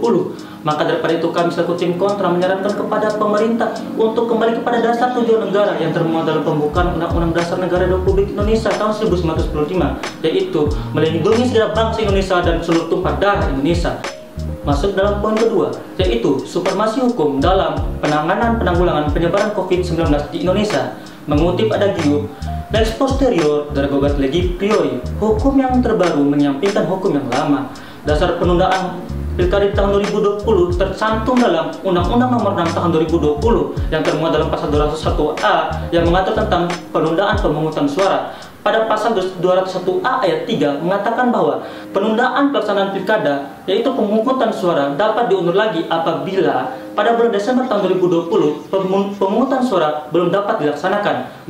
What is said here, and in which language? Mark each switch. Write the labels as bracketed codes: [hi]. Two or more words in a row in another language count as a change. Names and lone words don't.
[id] Maka daripada itu kami selaku tim kontra menyarankan kepada pemerintah untuk kembali kepada dasar tujuan negara yang termuat dalam pembukaan Undang-Undang Dasar Negara Republik Indonesia tahun 1945, yaitu melindungi segenap bangsa Indonesia dan seluruh tumpah darah Indonesia. Masuk dalam poin kedua, yaitu supremasi hukum dalam penanggulangan penyebaran COVID-19 di Indonesia. Mengutip adagium [la] lex posterior derogatoris legi priori, [id] hukum yang terbaru menyampingkan hukum yang lama. Dasar penundaan pilkada di tahun 2020 tercantum dalam Undang-Undang Nomor 6 Tahun 2020 yang termuat dalam pasal 201A yang mengatur tentang penundaan pemungutan suara. Pada pasal 201A ayat 3 mengatakan bahwa penundaan pelaksanaan pilkada, yaitu pemungutan suara, dapat diundur lagi apabila pada bulan Desember tahun 2020 pemungutan suara belum dapat dilaksanakan.